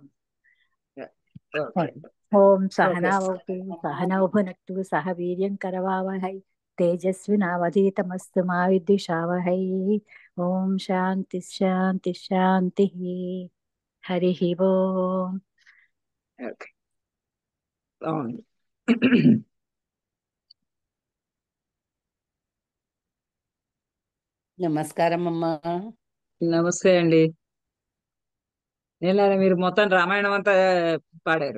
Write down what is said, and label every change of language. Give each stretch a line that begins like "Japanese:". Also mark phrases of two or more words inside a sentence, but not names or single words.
Telugu: ఓకే
Sanskrit: ओम
Telugu: ఓకే
Sanskrit: सहनावतु सहनौ भुनक्तु सह वीर्यं करवावहै तेजस्विनावधीतमस्तु मा विद्विषावहै। ओम शांति शांति शांति। हरि ओम।
Telugu: ఓకే బాగుంది. నమస్కారం అమ్మా. నమస్తే అండి. నేను మీరు మొత్తం రామాయణం అంతా పాడారు.